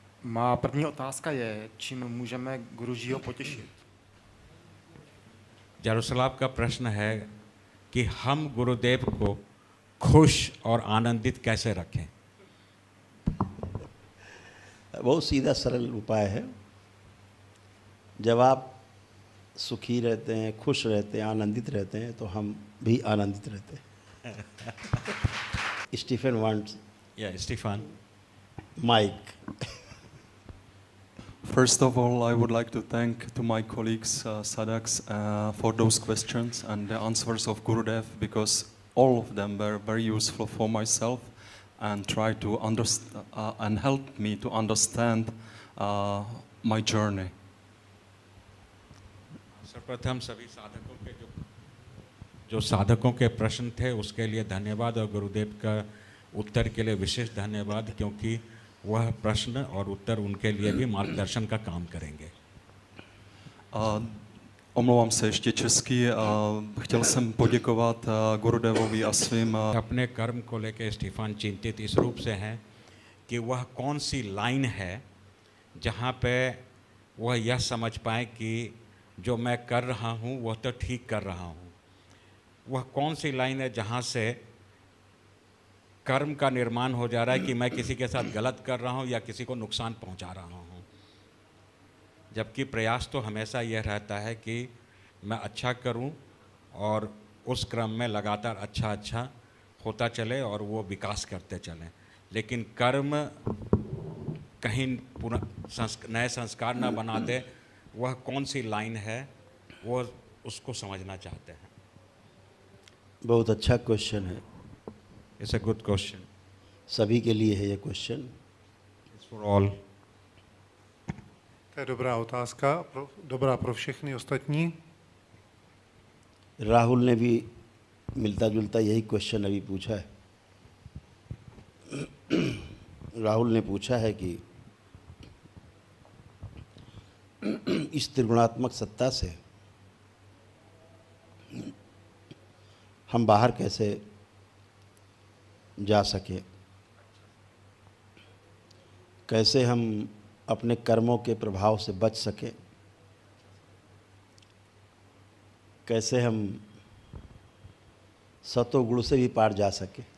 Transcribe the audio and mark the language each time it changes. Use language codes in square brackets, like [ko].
[cs] Má první otázka je, čím můžeme Gurujiho potěšit? [hi] जारूसलाम का प्रश्न है कि हम गुरुदेव को खुश और आनंदित कैसे रखें? बहुत सीधा सरल उपाय है। जब आप सुखी रहते हैं, खुश रहते हैं, आनंदित रहते हैं, तो हम भी आनंदित रहते हैं। [en] Stephen wants Stephen mike. First of all, I would like to thank to my colleagues, sadhaks, for those questions and the answers of Gurudev, because all of them were very useful for myself and try to understand and help me to understand my journey. [hi] सर्वप्रथम सभी साधकों के जो साधकों के प्रश्न थे उसके लिए धन्यवाद, और गुरुदेव का उत्तर के लिए विशेष धन्यवाद, क्योंकि वह प्रश्न और उत्तर उनके लिए भी मार्गदर्शन का काम करेंगे। [cs] Omlouvám se ještě česky. Chtěl jsem poděkovat Gurudevovi a svým [hi] अपने कर्म को लेकर स्टीफन चिंतित इस रूप से हैं कि वह कौन सी लाइन है जहाँ पे वह यह समझ पाए कि जो मैं कर रहा हूँ वह तो ठीक कर रहा हूँ। वह कौन सी लाइन है जहाँ से कर्म का निर्माण हो जा रहा है कि मैं किसी के साथ गलत कर रहा हूँ या किसी को नुकसान पहुँचा रहा हूँ। जबकि प्रयास तो हमेशा यह रहता है कि मैं अच्छा करूं और उस क्रम में लगातार अच्छा होता चले और वो विकास करते चलें। लेकिन कर्म कहीं नए संस्कार न बना दे, वह कौन सी लाइन है वो उसको समझना चाहते हैं। बहुत अच्छा क्वेश्चन है, [en] it's a good question, [hi] सभी के लिए है ये question. [en] It's for all. [cs] To je dobrá otázka, dobrá pro všechny ostatní. [hi] Rahul ने भी मिलता जुलता यही क्वेश्चन अभी पूछा है। राहुल ने पूछा है कि इस त्रिगुणात्मक सत्ता से हम बाहर कैसे जा सके, कैसे हम अपने कर्मों के प्रभाव से बच सके, कैसे हम सतोगुण से भी पार जा सके।